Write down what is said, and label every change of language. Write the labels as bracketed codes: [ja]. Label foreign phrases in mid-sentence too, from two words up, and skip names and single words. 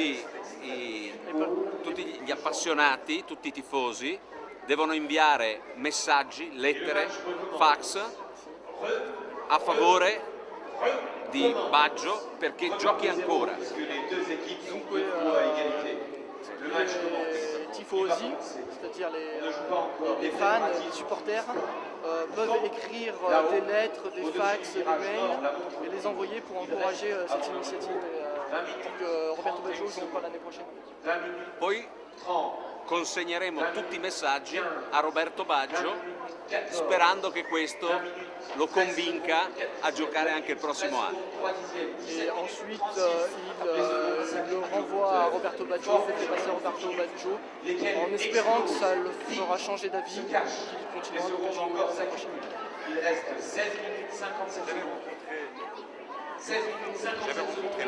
[it] Tutti gli appassionati, tutti i tifosi devono inviare messaggi, lettere, fax a favore di Baggio perché giochi ancora. Dunque, [fr] les tifosi, c'est-à-dire les fans, les supporters, peuvent écrire des lettres, des fax, des mails et les envoyer pour encourager cette initiative pour que Roberto Baggio joue encore l'année prochaine. [it] Poi consegneremo tutti i messaggi a Roberto Baggio sperando che questo lo convinca a giocare anche il prossimo anno. [fr] Et ensuite, il le renvoie à Roberto Baggio, il fait passer à Roberto Baggio, en espérant que ça le fera changer d'avis, qu'il continuera de jouer l'année prochaine. Il reste 16 minutes 57 secondes. 16 minutes 57 secondes.